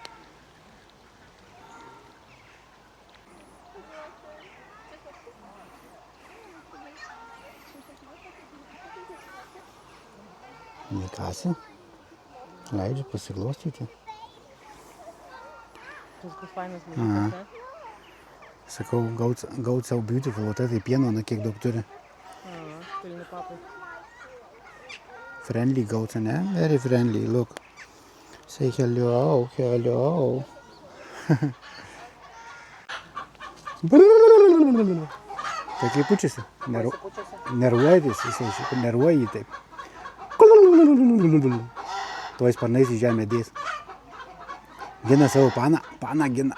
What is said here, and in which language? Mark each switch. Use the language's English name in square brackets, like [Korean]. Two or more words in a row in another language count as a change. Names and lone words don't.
[Lithuanian] Nekasi. Leidžia pasiglostyti. Tas bus fainas dalykas, ne? Sakau, gaut [English] so beautiful, [Lithuanian] o tai pieno, na kiek daug turi. Pilni papai. [English] Friendly goats, ne? Very friendly, look. Say hello. [Lithuanian] Tai kaip pučiasi? Nervuojantis, jisai nervuoja jį taip. Tuoj sparnais į žemę dės. Gina savo paną gina.